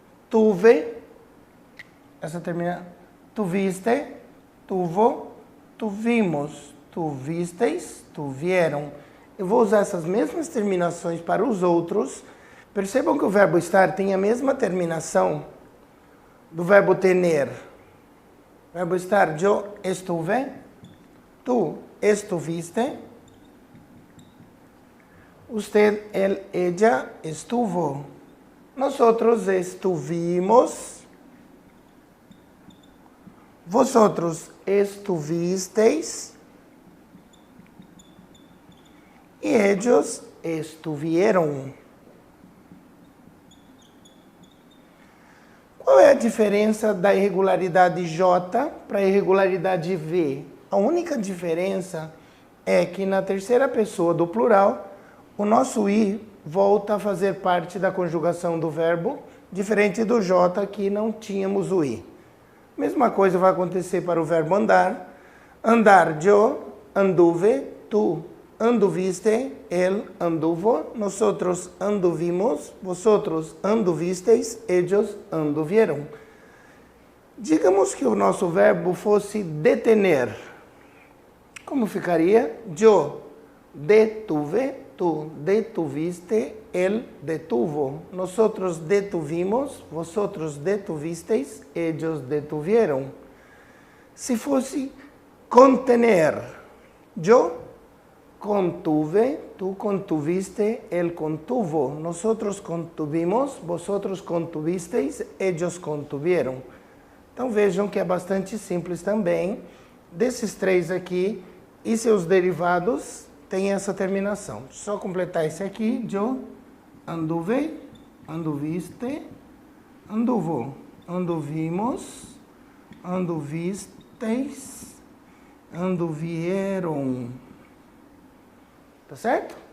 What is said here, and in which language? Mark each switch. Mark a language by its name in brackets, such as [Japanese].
[Spanish] Tuve, [Portuguese] essa termina, [Spanish] tuviste, tuvo, tuvimos, tuvisteis, tuvieram. [Portuguese] Eu vou usar essas mesmas terminações para os outros. Percebam que o verbo estar tem a mesma terminação do verbo tener. O verbo estar, [Spanish] yo estuve, tú estuviste, usted, él, ella estuvo, nosotros estuvimos, vosotros estuvisteis y ellos estuvieron. [Portuguese] Qual é a diferença da irregularidade J para a irregularidade V? A única diferença é que na terceira pessoa do plural, o nosso I volta a fazer parte da conjugação do verbo, diferente do J, que não tínhamos o I. Mesma coisa vai acontecer para o verbo andar. Andar, [Spanish] yo anduve, tú anduviste, él anduvo, nosotros anduvimos, vosotros anduvisteis, ellos anduvieron. [Portuguese] Digamos que o nosso verbo fosse detener. Como ficaria? [Spanish] Yo detuve, tú detuviste, él detuvo, nosotros detuvimos, vosotros detuvisteis, ellos detuvieron. [Portuguese] Se fosse [Spanish] contener, yo contuve, tú contuviste, él contuvo, nosotros contuvimos, vosotros contuvisteis, ellos contuvieron. [Portuguese] Então vejam que é bastante simples também. Desses três aqui e seus derivados tem essa terminação. Só completar esse aqui, [Spanish] yo anduve, anduviste, anduvo, anduvimos, anduvisteis, anduvieron. [Portuguese] Tá certo?